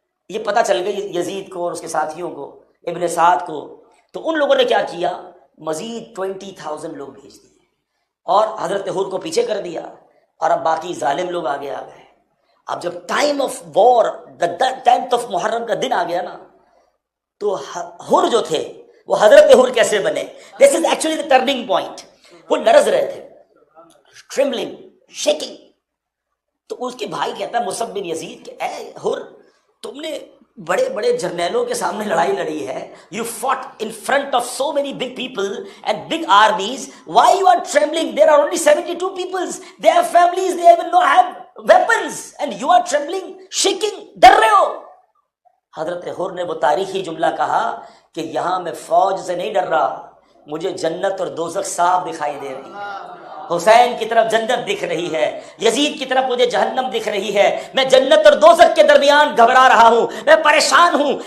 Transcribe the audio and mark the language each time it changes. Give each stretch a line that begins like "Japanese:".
Urdu: یہ پتہ چل گئی یزید کو اور اس کے ساتھیوں کو، ابن سعد کو، تو ان لوگوں نے کیا کیا، مزید 20,000 لوگ بھیج دیے اور حضرت حر کو پیچھے کر دیا، اور اب باقی ظالم لوگ آگے آ گئے۔ اب جب
English: time of war,
Urdu: 10th of محرم کا دن آ گیا نا، تو حر جو تھے وہ حضرت حر کیسے بنے؟
English: This is actually the turning point.
Urdu: وہ لرز رہے تھے،
English: trembling, shaking,
Urdu: تو اس کے بھائی کہتا ہے مصعب بن یزید کہ اے حر، تم نے بڑے بڑے جرنیلوں کے سامنے لڑائی لڑی ہے.
English: You fought in front of so many big people and big armies. Why you are trembling? There are only 72 peoples, they have families, they even no have weapons and you are trembling, shaking,
Urdu: ڈر رہے ہو. حضرت حر نے وہ تاریخی جملہ کہا کہ یہاں میں فوج سے نہیں ڈر رہا، مجھے جنت اور دوزخ صاف دکھائی دے رہی ہے. حسین کی طرف جنت دکھ رہی ہے، یزید کی طرف مجھے جہنم دکھ رہی ہے. میں جنت اور دوزخ کے درمیان گھبرا رہا ہوں، میں پریشان ہوں.